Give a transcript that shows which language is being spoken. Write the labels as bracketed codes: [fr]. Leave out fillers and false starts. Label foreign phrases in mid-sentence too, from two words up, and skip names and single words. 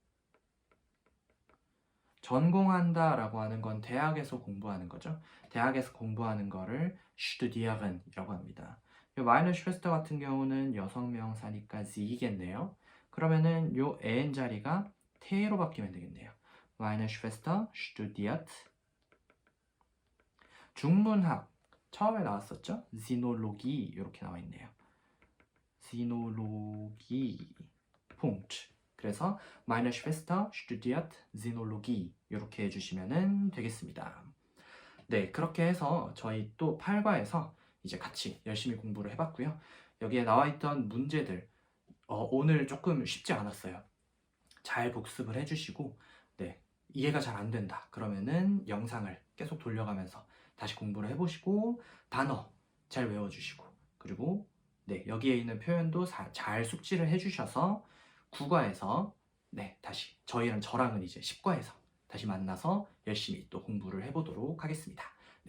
[ko] 전공한다 라고 하는 건 대학에서 공부하는 거죠. 대학에서 공부하는 거를 studieren 이라고 합니다. [de] meine Schwester [ko] 같은 경우는 여성 명사니까 sie겠네요. 그러면은 요 en 자리가 te로 바뀌면 되겠네요. [de] meine Schwester studiert. [ko] 중문학 처음에 나왔었죠? Sinologie 이렇게 나와 있네요. Sinologie. [de] Punkt. 그래서 meine Schwester studiert Sinologie [ko] 이렇게 해주시면 되겠습니다. 네, 그렇게 해서 저희 또 8과에서 이제 같이 열심히 공부를 해봤고요. 여기에 나와 있던 문제들 오늘 조금 쉽지 않았어요. 잘 복습을 해주시고 네, 이해가 잘 안 된다 그러면은 영상을 계속 돌려가면서 다시 공부를 해보시고 단어 잘 외워주시고 그리고 네, 여기에 있는 표현도 잘 숙지를 해주셔서 9과에서 네, 다시 저랑은 이제 10과에서 다시 만나서 열심히 또 공부를 해보도록 하겠습니다.